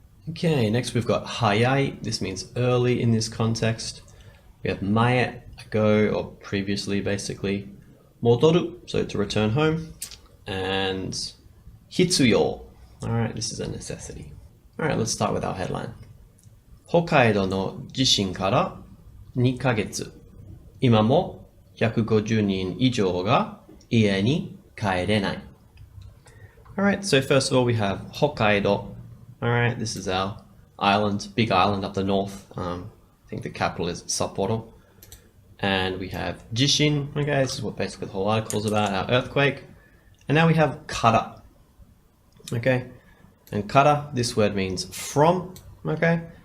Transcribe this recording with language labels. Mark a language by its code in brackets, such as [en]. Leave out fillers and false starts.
[en] Okay, next we've got hayai. This means early in this context. We have mae, ago or previously basically. Modoru, so to return home. And hitsuyo. All right, this is a necessity. All right, let's start with our headline. [ja] Hokkaido no jishin kara 2ヶ月。今も150人以上が家に帰れない。 [en] All right, so first of all we have Hokkaido. All right, this is our island, big island up the north. I think the capital is Sapporo. And we have jishin, okay, this is what basically the whole article is about, our earthquake. And now we have kara, okay? And kara, this word means from, okay?